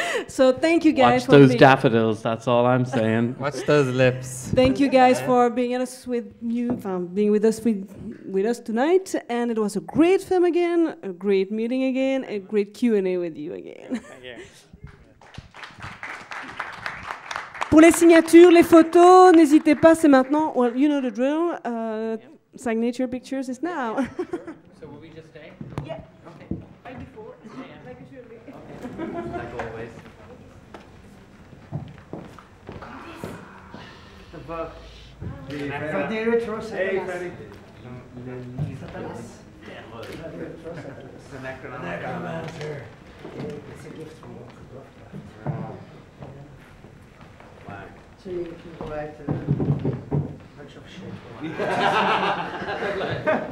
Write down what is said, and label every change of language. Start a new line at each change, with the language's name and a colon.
English: So thank you guys Watch those daffodils, that's all I'm saying. Watch those lips. Thank you guys for being with us tonight, and it was a great film again, a great meeting again, a great Q&A with you again.
French: Pour les signatures, les photos, n'hésitez pas, c'est maintenant.
English: Well, you know the drill. Signature pictures is now. So will we just stay? Yeah. Okay. Right before. Like it should be. Okay. Like always. The book. Hey, Freddie. So you can write a bunch of shit.